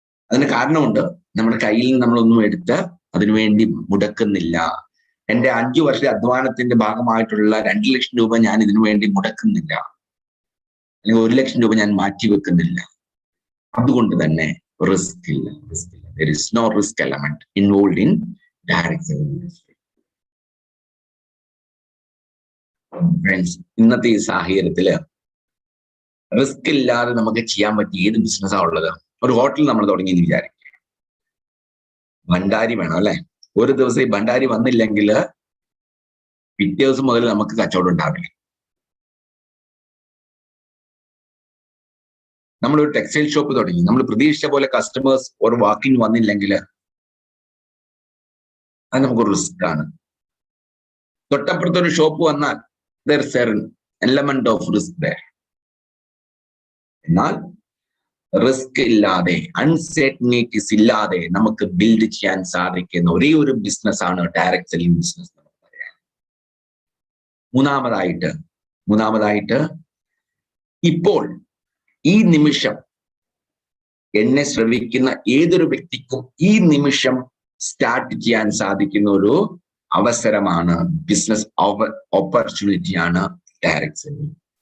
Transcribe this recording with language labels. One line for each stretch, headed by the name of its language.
Malayalam: അതിന് കാരണമുണ്ട്. നമ്മുടെ കയ്യിൽ നിന്ന് നമ്മളൊന്നും എടുത്ത് അതിനുവേണ്ടി മുടക്കുന്നില്ല. എൻ്റെ 5 വർഷത്തെ അധ്വാനത്തിന്റെ ഭാഗമായിട്ടുള്ള 2 ലക്ഷം രൂപ ഞാൻ ഇതിനു വേണ്ടി മുടക്കുന്നില്ല, അല്ലെങ്കിൽ 1 ലക്ഷം രൂപ ഞാൻ മാറ്റിവെക്കുന്നില്ല. അതുകൊണ്ട് തന്നെ റിസ്ക് ഇല്ല.
English: There is no risk element involved in direct selling industry.
Malayalam: Friends, ഇന്നത്തെ ഈ സാഹചര്യത്തില് റിസ്ക് ഇല്ലാതെ നമുക്ക് ചെയ്യാൻ പറ്റിയ ഏത് ബിസിനസ്സാണ് ഉള്ളത്? ഒരു ഹോട്ടൽ നമ്മൾ തുടങ്ങി എന്ന് വിചാരിക്കുക. ഭണ്ഡാരി വേണം അല്ലെ? ഒരു ദിവസം ഈ ഭണ്ഡാരി വന്നില്ലെങ്കിൽ പിറ്റേ ദിവസം മുതൽ നമുക്ക് കച്ചവടം ഉണ്ടാവില്ല. നമ്മളൊരു ടെക്സ്റ്റൈൽ ഷോപ്പ് തുടങ്ങി, നമ്മൾ പ്രതീക്ഷിച്ച പോലെ കസ്റ്റമേഴ്സ് ഒരു വാക്കിന് വന്നില്ലെങ്കിൽ അത് നമുക്കൊരു റിസ്ക് ആണ്. തൊട്ടപ്പുറത്തൊരു ഷോപ്പ് വന്നാൽ
English: there is an element of risk there.
Malayalam: എന്നാൽ റിസ്ക് ഇല്ലാതെ, അൺസർട്ടനിറ്റീസ് ഇല്ലാതെ നമുക്ക് ബിൽഡ് ചെയ്യാൻ സാധിക്കുന്ന ഒരേ ഒരു ബിസിനസ് ആണ് ഡയറക്ട് സെല്ലിംഗ് ബിസിനസ്. മൂന്നാമതായിട്ട് ഇപ്പോൾ ഈ നിമിഷം എന്നെ ശ്രവിക്കുന്ന ഏതൊരു വ്യക്തിക്കും ഈ നിമിഷം സ്റ്റാർട്ട് ചെയ്യാൻ സാധിക്കുന്ന ഒരു അവസരമാണ്, ബിസിനസ് ഓപ്പർച്യൂണിറ്റിയാണ് ഡയറക്ട് സെല്ലിംഗ്.